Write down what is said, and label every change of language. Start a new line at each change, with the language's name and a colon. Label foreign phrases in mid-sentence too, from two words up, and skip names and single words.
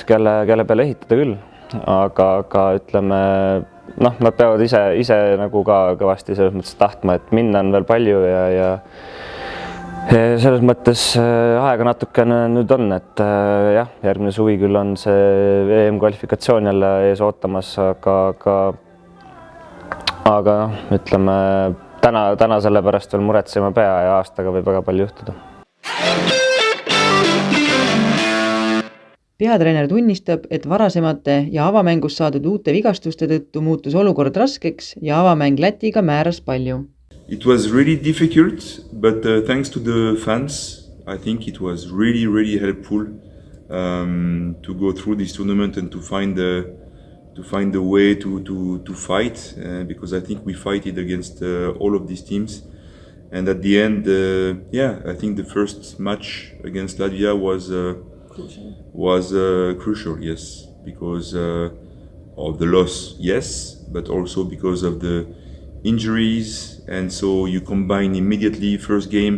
Estonian: kelle peale ehitada küll, aga ütleme, nad peavad ise nagu ka kõvasti selles mõttes tahtma, et minna on veel palju ja selles mõttes aega natukene nüüd on, et jah, järgmine suvi küll on see EM-kvalifikatsioon jälle ees ootamas, aga ütleme, täna selle pärast veel muretsema pea ja aastaga võib väga palju juhtuda. Peatreener tunnistab, et varasemate ja avamängus saadud uute vigastuste tõttu muutus olukord raskeks ja avamäng Lätiga määras palju.
English: It was really difficult, but thanks to the fans, I think it was really helpful to go through this tournament and to find a way to fight, because I think we fighted against all of these teams, and at the end, I think the first match against Latvia was crucial, yes, because of the loss, yes, but also because of the injuries, and so you combine immediately first game.